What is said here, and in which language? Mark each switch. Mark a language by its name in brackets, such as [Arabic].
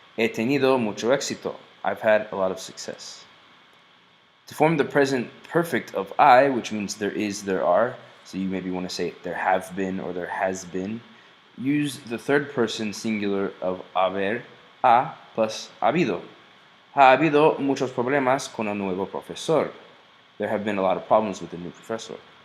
[Spanish] He tenido mucho éxito. [English] I've had a lot of success. To form the present perfect of I, which means there is, there are, so you maybe want to say there have been or there has been, use the third person singular of haber, ha, plus habido. [Spanish] Ha habido muchos problemas con el nuevo profesor. [English] There have been a lot of problems with the new professor.